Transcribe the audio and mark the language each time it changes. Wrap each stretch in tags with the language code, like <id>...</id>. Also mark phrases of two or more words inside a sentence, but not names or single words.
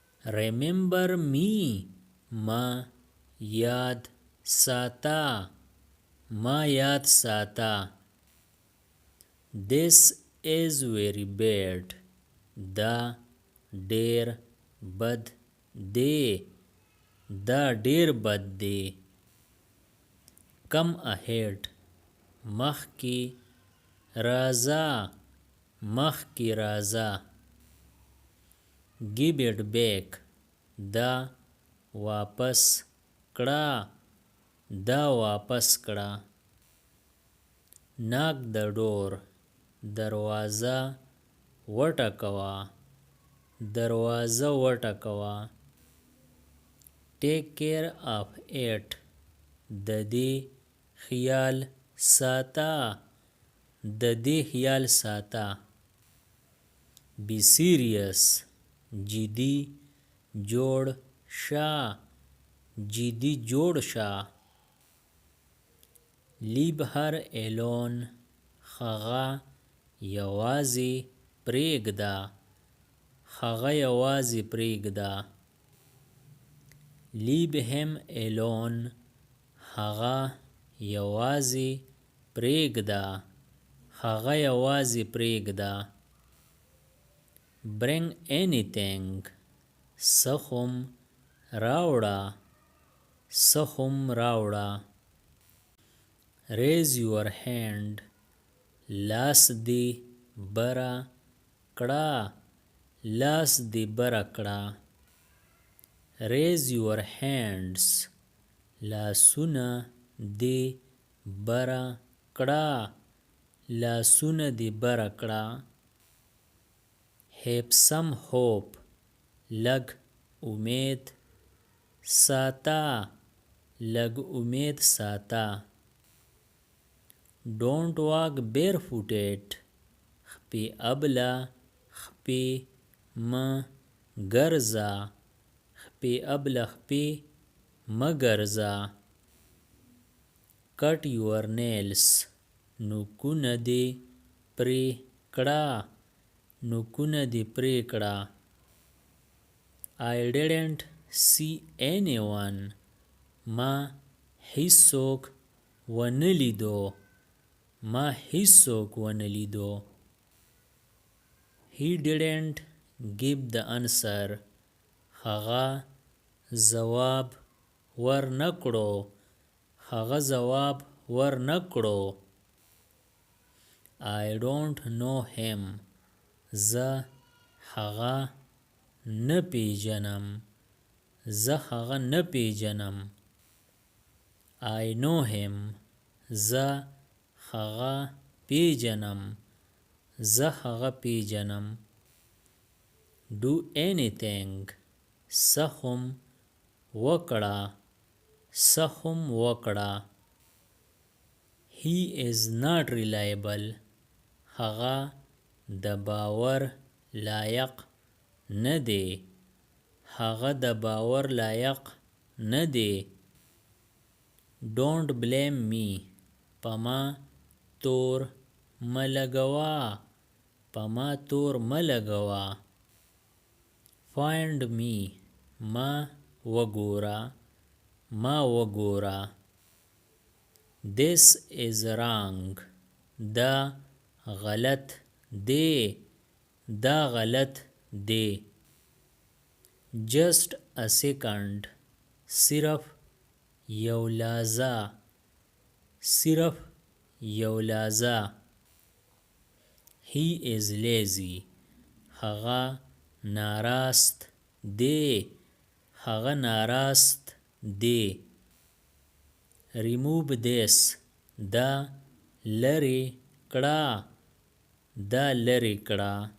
<en>remember me</en> <ps>ما یاد ساتا ما یاد ساتا</ps> <en>this is very bad</en> <ps>دا ډیر بد دی دا ډیر بد دی</ps> <en>come ahead</en> <ps>مخکی رازا مخکی رازا</ps> <en>give it back</en> <ps>دا واپس کړه دا واپس کړه</ps> <en>knock the door</en> <ps>دروازه وټکوه دروازه وټکوه</ps> <en>take care of it</en> <ps>د دې خیال ساته د دې خیال ساته</ps> <en>be serious</en> <ps>جدي جوړ شه جدي جوړ شه</ps> <en>leave her alone</en> <ps>هغه یوازې پرېږده هغه یوازې پرېږده</ps> <en>leave him alone</en> <ps>هغه یوازې پرېږده هغه یوازې پرېږده</ps> <en>bring anything</en> <ps>څه هم راوړه څه هم راوړه</ps> <en>raise your hand</en> <ps>لاس دې بره کړه لاس دې بره کړه</ps> <en>raise your hands</en> <ps>لاسونه دې بره کړه لاسونه دې بره کړه</ps> <en>have some hope</en> <ps>لږ امید ساته لږ امید ساته</ps> <en>don't walk barefooted</en> <ps>خپې ابله خپې مه ګرځه خپې ابله خپې مه ګرځه</ps> <en>cut your nails</en> <ps>نوکونه دې پرې کړه نوکونه دې پرې کړه</ps> <en>I didn't see anyone</en> <ps>ما هیڅوک ونه لیدو ما هیڅوک ونه لیدو</ps> <en>he didn't give the answer</en> <ps>هغه ځواب ورنکړو هغه ځواب ورنکړو</ps> <en>I don't know him</en> <ps>زه هغه نه پیژنم زه هغه نه پیژنم</ps> <en>I know him</en> <ps>زه هغه پیژنم زه هغه پیژنم</ps> <en>do anything</en> <ps>څه هم وکړه څه هم وکړه</ps> <en>he is not reliable</en> <ps>هغه د باور لایق نه دی هغه د باور لایق نه دی</ps> <en>don't blame me</en> <ps>په ما تور مه لګوه په ما تور مه لګوه</ps> <en>find me</en> <ps>ما وګوره ما وګوره</ps> <en>this is wrong</en> <ps>دا غلط دی دا غلط دی</ps> <en>just a second</en> <ps>صرف یو لحظه صرف یو لحظه</ps> <en>he is lazy</en> <ps>هغه ناراست دی هغه ناراست دی</ps> <en>remove this</en> <ps>دا لرې کړه دا لرې کړه</ps>